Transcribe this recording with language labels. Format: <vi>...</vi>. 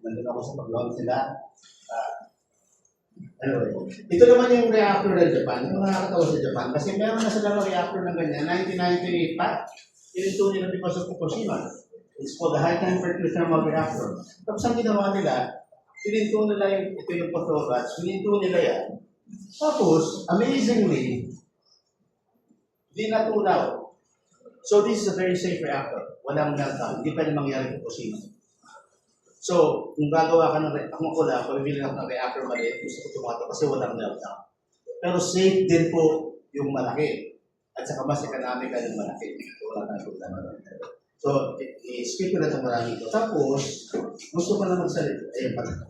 <tl>Nandun ako sa pag-launch nila. Anyway, ito naman yung reactor ng Japan. Ito nakakatawa sa Japan kasi meron na sila reactor ng ganyan. 1998 pa. Ininto nila</tl> <en>because of Fukushima. It's called the high temperature thermal reactor.</en> <tl>Tapos ang ginawa nila, ininto nila yung, ito yung photobats, ininto nila yan. Tapos, amazingly, di natunaw.</tl> <en>So this is a very safe reactor.</en> <tl>Walang meltdown. Hindi pa rin mangyari Fukushima. So, kung gagawa ka ng ako lang, pabibili ako ng reactor maliit, gusto ko tumato kasi walang meltdown. Pero safe din po yung malaki. At saka mas economical yung malaki. So, wala tayong problema. So, i-skip ko na itong marami ito. Tapos, gusto ko na magsalita. Ayun pa.</tl>